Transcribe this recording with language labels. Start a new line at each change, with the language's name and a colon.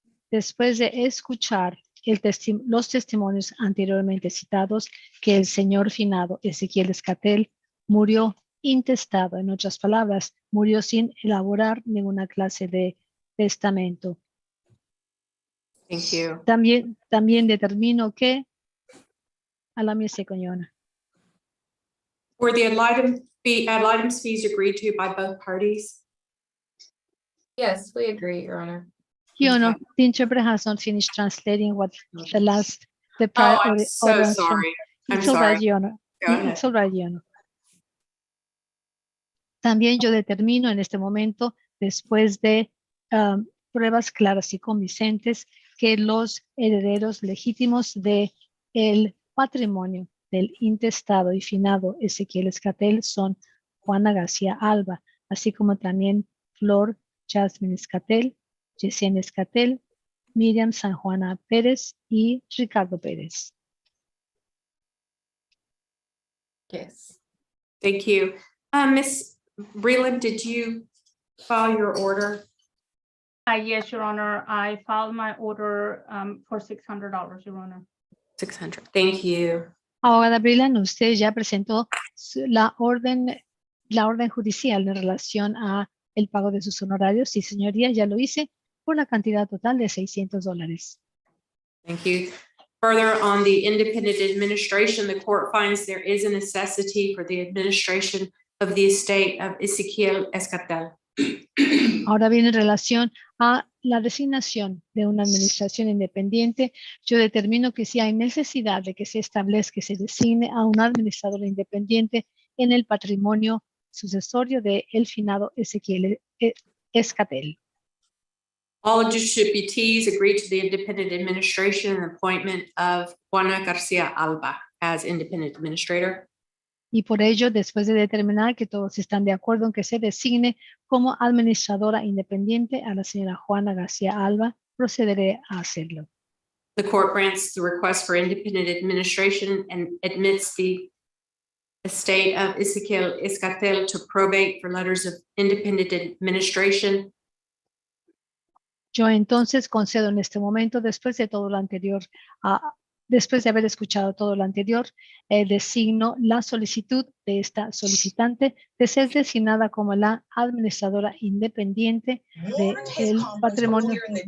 Spanish: Después de escuchar los testimonios anteriormente citados, que el señor finado Ezequiel Escatel murió intestado, en otras palabras, murió sin elaborar ninguna clase de testamento.
English: Thank you.
Spanish: También determino que a la misa coñona.
English: Were the ad litem fees agreed to by both parties? Yes, we agree, Your Honor. Your Honor, Okay. the interpreter has not finished translating what the prior Oh, I'm so audience from- sorry. I'm It's all right, sorry. Your Honor. Go ahead. It's all right, Your Honor.
Spanish: También yo determino en este momento, después de pruebas claras y convincentes, que los herederos legítimos de el patrimonio del intestado y finado Ezequiel Escatel son Juana García Alba, así como también Flor Jasmine Escatel, Yesenia Escatel, Miriam San Juana Pérez y Ricardo Pérez.
English: Yes. Thank you. Ms. Breland, did you file your order? Yes, Your Honor, I filed my order for $600, Your Honor. 600. Thank you.
Spanish: Abogada Breland, usted ya presentó la orden judicial en relación a el pago de sus honorarios. Sí, señoría, ya lo hice por la cantidad total de $600.
English: Thank you. Further, on the independent administration, the court finds there is a necessity for the administration of the estate of Ezequiel Escatel.
Spanish: Ahora bien, en relación a la designación de una administración independiente, yo determino que si hay necesidad de que se establezca, que se designe a un administrador independiente en el patrimonio sucesorio de el finado Ezequiel Escatel.
English: All legislative deputies agreed to the independent administration and appointment of Juana Garcia Alba as independent administrator.
Spanish: Y por ello, después de determinar que todos están de acuerdo en que se designe como administradora independiente a la señora Juana García Alba, procederé a hacerlo.
English: The court grants the request for independent administration and admits the estate of Ezequiel Escatel to probate for letters of independent administration.
Spanish: Yo entonces concedo en este momento, después de todo lo anterior, después de haber escuchado todo lo anterior, designo la solicitud de esta solicitante de ser designada como la administradora independiente del patrimonio.